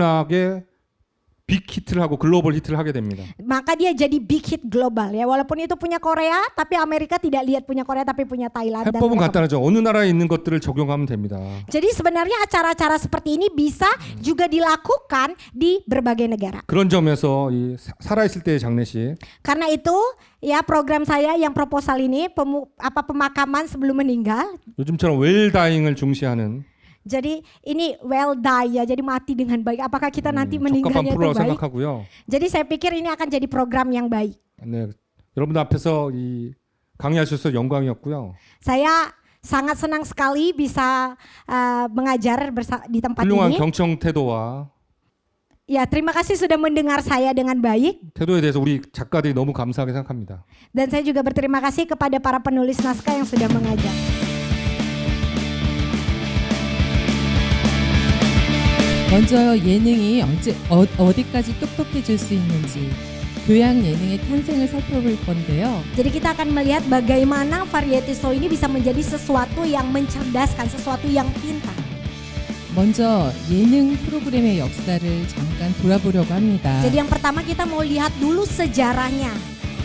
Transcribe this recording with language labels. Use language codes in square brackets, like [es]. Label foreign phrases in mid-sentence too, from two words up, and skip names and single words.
[ko] 그래서 엄청나게 빅 히트를 하고 글로벌 히트를 하게 됩니다. [id] Maka dia jadi [en] big hit [id] global ya. Walaupun itu punya Korea, tapi Amerika tidak lihat punya Korea tapi punya Thailand. Dan [ko] 해법은 [id] mereka- [ko] 간단하죠. 어느 나라에 있는 것들을 적용하면 됩니다. [id] Jadi sebenarnya acara-acara seperti ini bisa juga dilakukan di berbagai negara. [ko] 그런 점에서 이 살아있을 때의 장례식 [id] Karena itu ya program saya yang proposal ini pemakaman sebelum meninggal. [ko] 요즘처럼 웰다잉을 중시하는 [id] Jadi ini [en] well die [id] ya, jadi mati dengan baik. Apakah kita nanti [ko] 적합한 [id] meninggalnya itu [ko] 프로라고 [id] baik? [ko] 생각하고요. [id] Jadi saya pikir ini akan jadi program yang baik. [ko] 네, 여러분들 앞에서 이 강의하셔서 영광이었고요. [id] Saya sangat senang sekali bisa mengajar di tempat [ko] 훌륭한 [id] ini. [ko] 경청 태도와 [id] Ya, terima kasih sudah mendengar saya dengan baik. [ko] 태도에 대해서 우리 작가들이 너무 감사하게 생각합니다. [id] Dan saya juga berterima kasih kepada para penulis naskah yang sudah mengajar. [ko] 먼저 예능이 어디까지 똑똑해질 수 있는지 교양 예능의 탄생을 살펴볼 건데요. [id] Jadi kita akan melihat bagaimana [en] variety show [id] ini bisa menjadi sesuatu yang mencerdaskan, sesuatu yang pintar. [ko] 먼저 예능 프로그램의 역사를 잠깐 돌아보려고 합니다. [id] Jadi yang pertama kita mau lihat dulu sejarahnya.